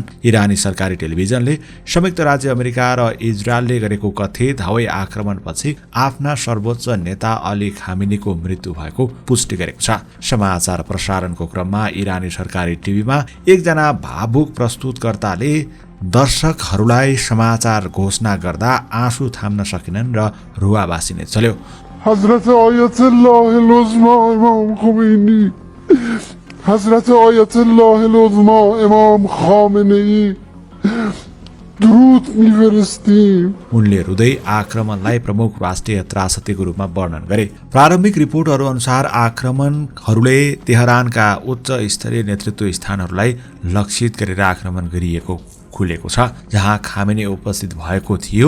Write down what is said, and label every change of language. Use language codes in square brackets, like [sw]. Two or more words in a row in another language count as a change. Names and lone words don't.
[ne] इरानी सरकारी टेलिभिजनले संयुक्त राज्य अमेरिका र इजरायलले गरेको कथित हवाई आक्रमणपछि आफ्ना सर्वोच्च नेता अली खामेनीको मृत्यु भएको पुष्टि गरेको छ। समाचार प्रसारणको क्रममा इरानी सरकारी टिभीमा एकजना भावुक प्रस्तुतकर्ताले दर्शकहरूलाई समाचार घोषणा गर्दा आँसु थाम्न सकेनन् र रुवाबासी नै चल्यो। [fa] حضرت آیت‌الله عظمی امام خمینی، حضرت آیت‌الله عظمی امام خامنه‌ای درود می‌فرستیم. [ne] उनले रुँदै आक्रमणलाई प्रमुख राष्ट्रिय त्रासदीको रूपमा वर्णन गरे। प्रारम्भिक रिपोर्टहरू अनुसार आक्रमणहरूले तेहरानका उच्च स्तरीय नेतृत्व स्थानहरूलाई लक्षित गरेर आक्रमण गरिएको खुलेको छ, जहाँ खामेनी उपस्थित भएको थियो।